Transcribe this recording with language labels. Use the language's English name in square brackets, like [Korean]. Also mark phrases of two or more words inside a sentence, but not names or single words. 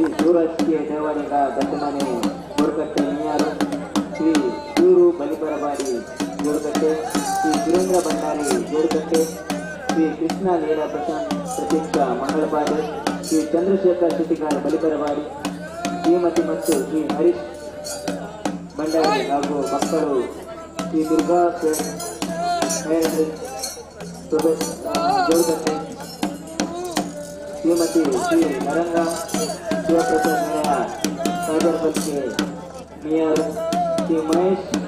[Kannada] ಸೂರಜ್ಗೆ ದೇವಾಲಯದ ದತ್ತಮನೆ ಗೋರ್ಕಟ್ಟೆ ಮೀಯಾರು, ಶ್ರೀ ಸೂರು ಬಲಿಪರಬಾಡಿ ಗೋರ್ಕಟ್ಟೆ, ಶ್ರೀ ಸುರೇಂದ್ರ ಭಂಡಾರಿ ಗೋರ್ಕಟ್ಟೆ, ಶ್ರೀ ಕೃಷ್ಣ ಲೀಲಾ ಪ್ರತೀಕ್ಷ ಮಂಗಳಪಾಡು, ಶ್ರೀ ಚಂದ್ರಶೇಖರ್ ಶೆಟ್ಟಿಗಾರ್ ಬಲಿಪರಬಾಡಿ, ಶ್ರೀಮತಿ ಮತ್ತು ಶ್ರೀ ಹರೀಶ್ ಭಂಡಾರಿ ಹಾಗೂ ಮಕ್ಕಳು, ಶ್ರೀ ದುರ್ಗಾ ಗೋರ್ಕಟ್ಟೆ, ಶ್ರೀಮತಿ ಶ್ರೀ ನರಂಗ ಶಿವಪ್ರಸಾದ್ ಮೇಯ ಸಾಗರ್ ಬಲ್ಕೆ ಮೀಯಾರು, ಶ್ರೀ ಮಹೇಶ್